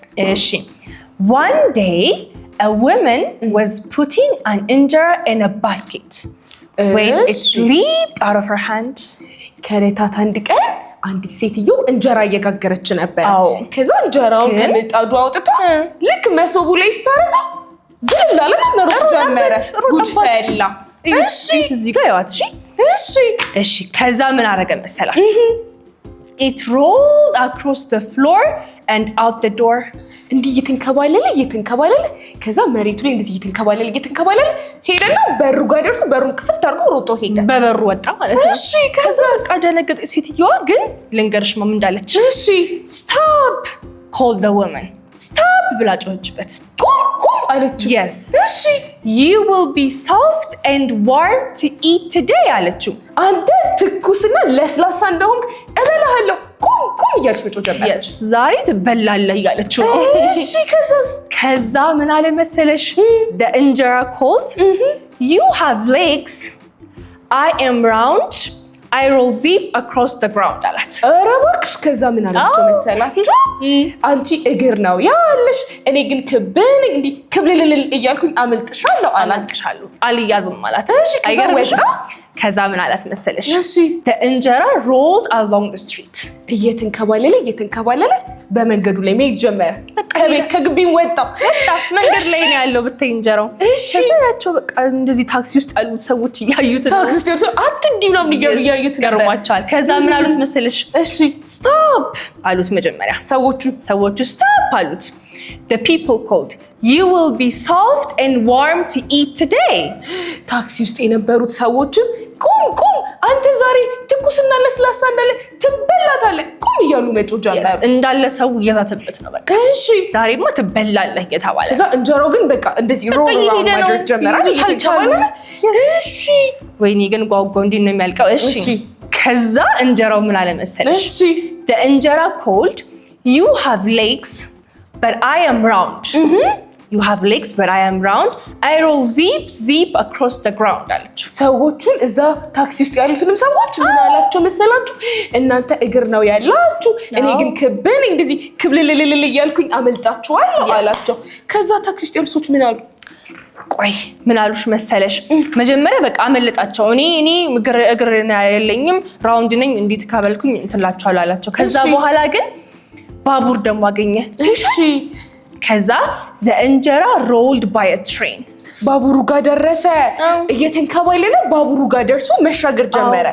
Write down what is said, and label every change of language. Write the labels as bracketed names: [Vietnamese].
[English] እሺ One day a woman was putting an injera in a basket when it leaped out of her hands. [Amharic] ከሌታት አንድ ቀን አንዲት ሴትዮ እንጀራ እየጋገረች ነበር። ከዛ እንጀራውን ከምጣዱ አውጥታ ልክ መሶቡ ላይ ስታረገው ዝም አለ መሮጥ ጀመረ። ጉድ ፈላ። እሺ እዚህ ጋር ያዋት። እሺ ከዛ ምን አረገ መሰላችሁ? [English] It rolled across the floor and out the door. [Amharic] እንዲህ እየተንከባለለ ከዛ መሬቱ ላይ እንደዚህ እየተንከባለለ ሄደና በሩ ጋር ደርሶ በሩን ክፍት አድርጎ ሮጦ ሄደ። በበሩ ወጣ ማለት ነው። እሺ ከዛ ደነገጠች ሴትዮዋ። ግን ልንገርሽ ምን እንዳለች። እሺ [English] Stop called the woman. [Amharic] Stop ብላ ጮኸችበት። ቁም አለችው። [English] Yes. [Amharic] እሺ [English] You will be soft and warm to eat today [Amharic] አለችው። አንተ ትኩስና ለስላሳ እንደሆንክ እበላሃለሁ። ቁም እያለች መጮህ ጀመረች። ዛሬ ትበላለህ እያለችው። እሺ ከዛ ምን አለ መሰለሽ? [English] The injera called, You have legs, I am round, I roll zip across the ground [Amharic] አላት። ኧረ እባክሽ። ከዛ ምን አላቸው መሰላችሁ? አንቺ እግር ነው ያለሽ እኔ ግን ክብ ነኝ እንዲህ ክብልልል እያልኩኝ አመልጥሻለሁ አላት። አልያዝም አላት። ከዛ ወጣ። ከዛ ምን አላት መሰለሽ? [English] The injera rolled along the street. [Amharic] እየተንከባለለ በመንገዱ ላይ መሄድ ጀመረ። ከግቢም ወጣ። መንገድ ላይ ነው ያለው ብታይ እንጀራው። ከዛያቸው በቃ እንደዚህ ታክሲ ውስጥ ያሉት ሰዎች እያዩት ነው። ታክሲ ውስጥ አትንዲም ነው እያዩት ገርሟቸዋል። ከዛ ምን አሉት መሰለሽ? [English] Stop [Amharic] አሉት። መጀመሪያ ሰዎቹ [English] stop አሉት። The people called, You will be soft and warm to eat today. [Amharic] ታክሲ ውስጥ የነበሩት ሰዎችም ቁም አንተ ዛሬ ትኩስና ለስላሳ እንዳለ ትበላታለህ ቁም እያሉ መጮህ ጀመሩ። እንዳለ ሰው እየዛተበት ነው በቃ። እሺ ዛሬማ ትበላለህ እየተባለ። ከዛ እንጀራው ግን በቃ እንደዚህ ሮል ማድረግ ጀመረ። እሺ ወይኔ ግን ጓጓው እንዴት ነው የሚያልቀው? እሺ ከዛ እንጀራው ምን አለ መሰለሽ? [English] The injera called, You have legs but I am round. You have legs but I am round. I roll zip across the ground [Amharic] አለችው። ሰዎቹን እዛ ታክሲ ውስጥ ያሉትንም ሰዎች ምን አላቸው መሰላችሁ? እናንተ እግር ነው ያላችሁ እኔ ግን ክብ ነኝ እንደዚህ ክብልልልል እያልኩኝ አመልጣችኋለሁ አላቸው። ከዛ ታክሲ ውስጥ ያሉት ሰዎች ምን አሉ? ቆይ ምን አሉሽ መሰለሽ? መጀመሪያ በቃ አመለጣቸው። እኔ እግር የለኝም ራውንድ ነኝ እንዴት ካበልኩኝ እንትላችኋለሁ አላቸው። ከዛ በኋላ ግን ባቡር ደግሞ አገኘ። እሺ ከዛ [English] the injera rolled by a train. [Amharic] ባቡሩ ጋር ደረሰ። እየተንከባለለ ባቡሩ ጋር ደርሶ መሻገር ጀመረ።